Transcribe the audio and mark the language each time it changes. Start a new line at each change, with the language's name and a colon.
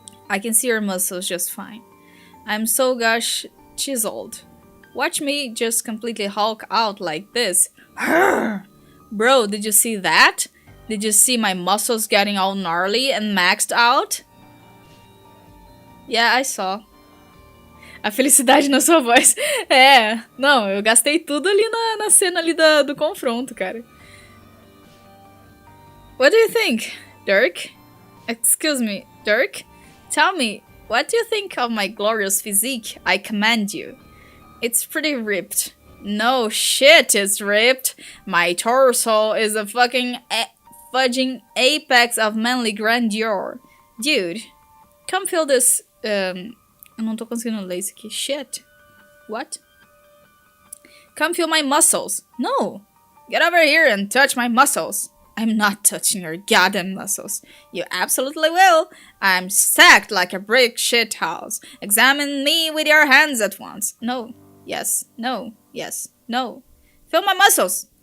English: I can see your muscles just fine. I'm so gosh chiseled. Watch me just completely hulk out like this. Bro, did you see that? Did you see my muscles getting all gnarly and maxed out? Yeah, I saw.
Portuguese: A felicidade na sua voz. É, não, eu gastei tudo ali na cena ali do confronto, cara.
English: What do you think, Dirk? Excuse me, Dirk? Tell me, what do you think of my glorious physique? I command you. It's pretty ripped. No shit, it's ripped. My torso is a fucking fudging apex of manly grandeur. Dude, come feel this...
Portuguese: eu não tô conseguindo ler isso aqui.
English: Shit. What? Come feel my muscles. No. Get over here and touch my muscles. I'm not touching your goddamn muscles. You absolutely will. I'm stacked like a brick shit house. Examine me with your hands at once. No. Yes. No. Yes. No. Feel my muscles.